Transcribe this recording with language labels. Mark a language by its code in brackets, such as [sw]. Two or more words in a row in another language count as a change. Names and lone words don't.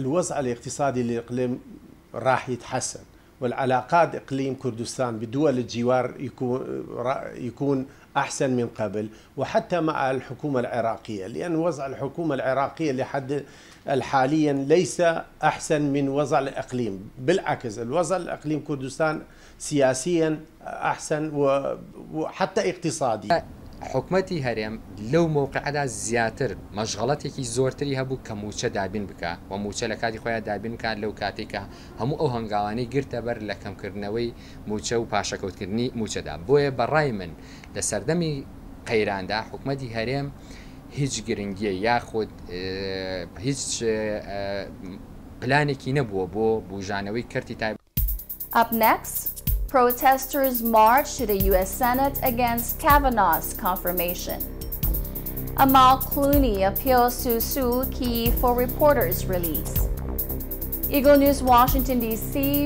[ar] الوضع الاقتصادي للإقليم راح يتحسن، والعلاقات إقليم كردستان بدول الجوار يكون أحسن من قبل، وحتى مع الحكومة العراقية، لأن وضع الحكومة العراقية لحد حاليا ليس أحسن من وضع الإقليم، بالعكس الوضع الإقليم كردستان سياسيا أحسن وحتى اقتصادي. [ckb] حکومەتی هەرێم لەو مووقعدا زیاتر مەشغەڵەتێکی زۆرتری هەبوو کە موچە دابین بکە و موچە لە کاتی خۆیان دابین بکات لەو کاتێکە هەموو ئەو هەنگاوانەی گرتە بەر لە کەمکردنەوەی موچە و پاشەکەوتکردنی موچەدا. بۆیە بەڕای من لە سەردەمی قەیراندا حکومەتی هەرێم هیچ گرنگیە یاخود هیچ پلانێکی نەبووە بۆ بوژانەوەی کەرتی تایبەت. [en] Up next, protesters march to the U.S. Senate against Kavanaugh's confirmation. Amal Clooney appeals to Suu Kyi for reporters' release. Eagle News Washington, D.C.